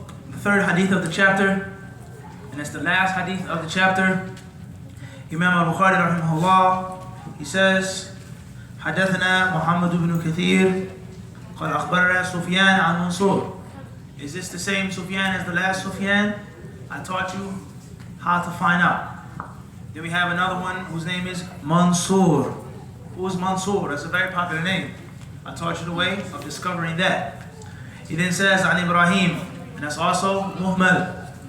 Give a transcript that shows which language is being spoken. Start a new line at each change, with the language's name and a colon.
English: The third hadith of the chapter, and it's the last hadith of the chapter. Imam al-Bukhari rahimahullah, he says,
Arabic: حدثنا محمد بن كثير قال أخبرنا سفيان عن منصور.
English: Is this the same Sufyan as the last Sufyan? I taught you how to find out. Then we have another one whose name is Mansour. Who is Mansour? That's a very popular name. I taught you the way of discovering that. He then says An Ibrahim, and that's also Muhmal.